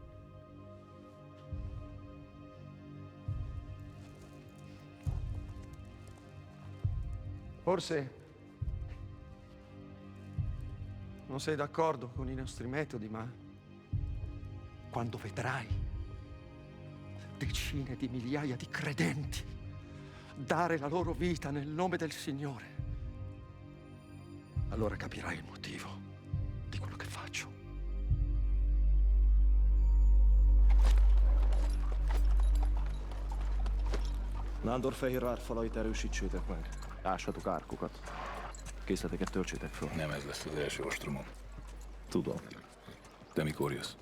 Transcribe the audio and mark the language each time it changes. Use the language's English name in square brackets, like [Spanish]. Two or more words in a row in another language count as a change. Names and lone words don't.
[Italian] Forse non sei d'accordo con i nostri metodi, ma quando vedrai decine di migliaia di credenti dare la loro vita nel nome del Signore, allora capirai il motivo di quello che faccio. [Hungarian] Nándor fehér árfalait erősítsétek meg. Ássatok árkokat. Készleteket töltsétek föl. Nem ez lesz az első ostromom. Tudom. Te mikor jössz?